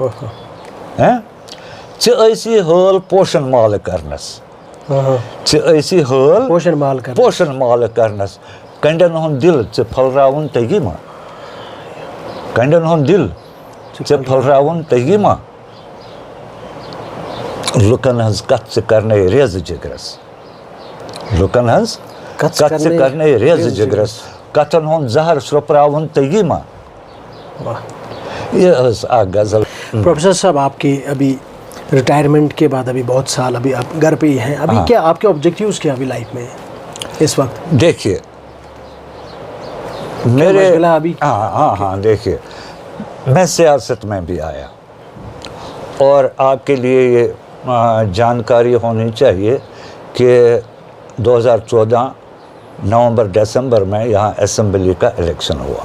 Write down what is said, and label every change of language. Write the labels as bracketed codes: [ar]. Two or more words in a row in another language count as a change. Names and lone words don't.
[ks] ژےٚ ٲسی حٲل پوشن مالہٕ کرنس پوشن مالہٕ کرنس کنڈٮ۪ن ہُنٛد دِل ژےٚ پھٔلراوُن تگی ما کنڈٮ۪ن ہُنٛد دِل ژےٚ پھٔلراوُن تگی ما لُکن ہٕنٛز کتھ ژٕ کرنے ریزٕ جگرس لُکن ہٕنٛز کتھ ژٕ کرنے ریزٕ جگرس کتھن ہُنٛد زہر شرٛوپراوُن تگی ما. یہ ٲس اکھ غزل. [ur] پروفیسر صاحب آپ کی ابھی ریٹائرمنٹ کے بعد ابھی بہت سال ابھی آپ گھر پہ ہی ہیں, ابھی کیا آپ کے آبجیکٹیوز کیا ابھی لائف میں اس وقت؟ دیکھیے میرے ہاں دیکھیے میں سیاست میں بھی آیا, اور آپ کے لیے یہ جانکاری ہونی چاہیے کہ 2014 نومبر دسمبر میں یہاں اسمبلی کا الیکشن ہوا